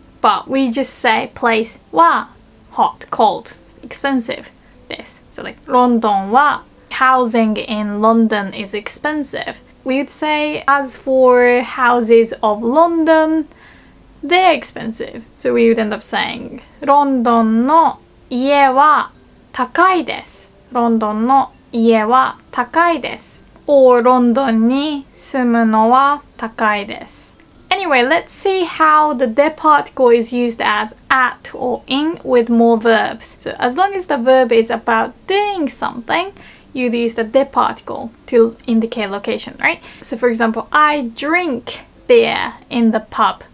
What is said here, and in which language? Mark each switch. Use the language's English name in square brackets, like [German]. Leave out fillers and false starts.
[English] But we just say place は hot, cold, expensive です. So like [Japanese] ロンドンは [English] housing in London is expensive, we would say, as for houses of London, they're expensive. So we would end up saying, [Japanese] ロンドンの家は高いです。ロンドンの家は高いです。or ロンドンに住むのは高いです。 [English] Anyway, let's see how the de particle is used as at or in with more verbs. So as long as the verb is about doing something, you'd use the de particle to indicate location, right? So for example, I drink beer in the pub.